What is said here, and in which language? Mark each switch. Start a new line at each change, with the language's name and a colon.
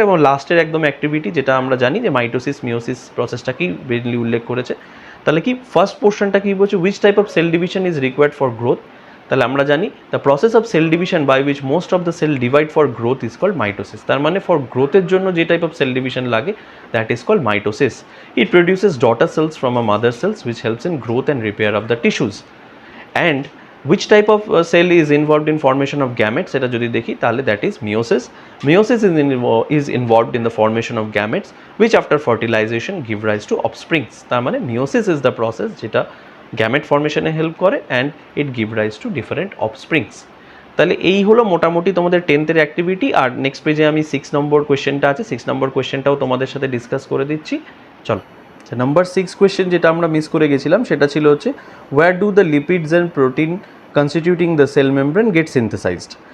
Bangla: এবং লাস্টের একদম অ্যাক্টিভিটি যেটা আমরা জানি যে মাইটোসিস মিওসিস প্রসেসটাকেই মেনলি উল্লেখ করেছে। তাহলে কি ফার্স্ট পোর্শনটা কি বলছে,
English: Which type of cell division is required for growth.
Bangla: তাহলে আমরা জানি
English: The process of cell division by which most of the cell divide for growth is called mitosis.
Bangla: তার মানে ফর গ্রোথের জন্য যে টাইপ অফ সেল ডিভিশন লাগে
English: That is called mitosis. It produces daughter cells from a mother cells which helps in growth and repair of the tissues. And which type of cell is involved in formation of gametes,
Bangla: এটা যদি দেখি তাহলে
English: that is meiosis. Meiosis is involved in the formation of gametes which after fertilization give rise to offsprings.
Bangla: তার মানে
English: meiosis is the process
Bangla: যেটা gamete ফর্মেশনে help করে
English: And it give rise to different offsprings.
Bangla: তাহলে এই হলো মোটামুটি তোমাদের 10th অ্যাক্টিভিটি। আর next পেজে আমি 6 নম্বর কোয়েশ্চেনটা আছে, 6 নম্বর কোয়েশ্চেনটাও তোমাদের সাথে ডিসকাস করে দিচ্ছি। চলো, নাম্বার 6 কোয়েশ্চেন যেটা আমরা মিস করে গেছিলাম সেটা ছিল হচ্ছে,
English: Where do the lipids and protein constituting the cell membrane get synthesised.